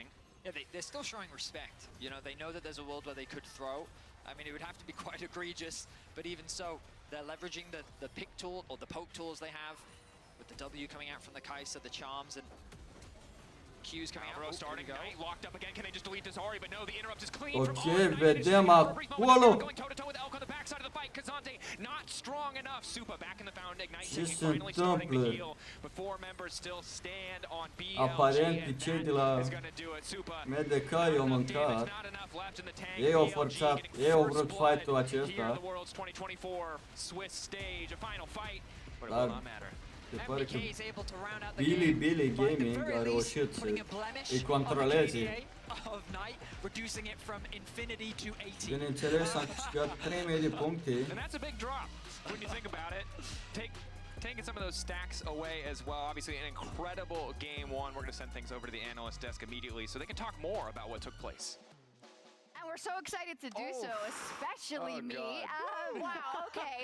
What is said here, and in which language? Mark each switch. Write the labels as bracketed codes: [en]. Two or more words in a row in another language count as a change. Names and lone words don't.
[en] Yeah, they're still showing respect. You know, they know that there's a world where they could throw. I mean, it would have to be quite egregious, but even so, they're leveraging the pick tool, or the poke tools they have, with the W coming out from the Kaisa, the charms, and Q's coming out. Starting, Knight locked up again. Can they just delete this Ahri? But no, the interrupt is clean. [ro] Ok, vedem acolo. [en] Going toe to toe with Elk on the backside of the fight. Kazante not strong enough. Supa back in the found Ignite. [ro] Ce se [en] finally starting to [ro] întâmplă? [en] heal, but 4 members still stand on BLG. [ro] Aparent, cei de la MDK i-au mâncat. Ei au forțat, ei au vrut fight-ul acesta. Dar se pare că Billy Gaming a reușit să-i controleze. Bineînțeles, am câștigat 3000 de puncte. [en] And that's a big drop when you think about it. Taking some of those stacks away as well. Obviously an incredible game 1. We're going to send things over to the analyst desk immediately so they can talk more about what took place. And we're so excited to do so, especially me. Wow, okay.